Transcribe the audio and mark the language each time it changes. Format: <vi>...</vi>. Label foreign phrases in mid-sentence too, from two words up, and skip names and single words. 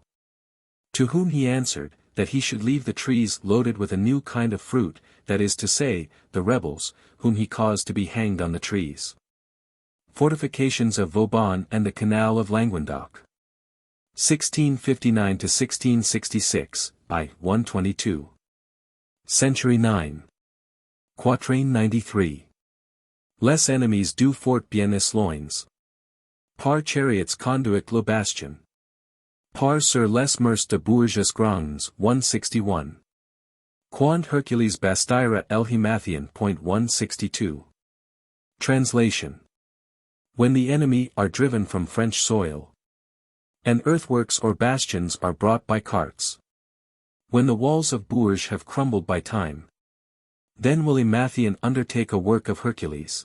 <en>To whom he answered, that he should leave the trees loaded with a new kind of fruit, that is to say, the rebels, whom he caused to be hanged on the trees. Fortifications of Vauban and the Canal of Languedoc. 1659 to 1666, I. 122. Century 9. Quatrain 93.</en> <fr>Les ennemis du fort bien loins. Par chariots conduit le bastion. Par sur les murs de Bourges grands 161. Quant Hercules bastira el Himathian.</fr> <en>162. Translation. When the enemy are driven from French soil, and earthworks or bastions are brought by carts. When the walls of Bourges have crumbled by time, then will Himathian undertake a work of Hercules.</en>